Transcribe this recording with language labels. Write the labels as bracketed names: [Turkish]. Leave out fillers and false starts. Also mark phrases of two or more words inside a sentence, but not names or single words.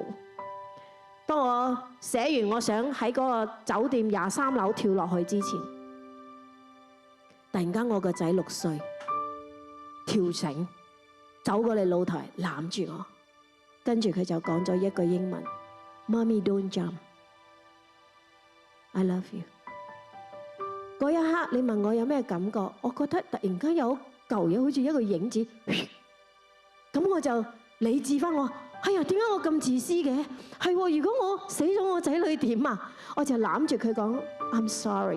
[Cantonese] 當我寫完，我想喺嗰個酒店23樓跳落去之前，突然間我個仔6歲跳繩走過嚟露台攬住我，跟住佢就講咗一句英文 ： [English] Mommy don't jump, I love you。 [Cantonese] 嗰一刻你問我有咩感覺？我覺得突然間有嚿嘢好似一個影子，咁我就理智返我。哎呀，點解我咁自私嘅？係喎，如果我死咗，我仔女點啊？我就攬住佢講 [English] I'm sorry。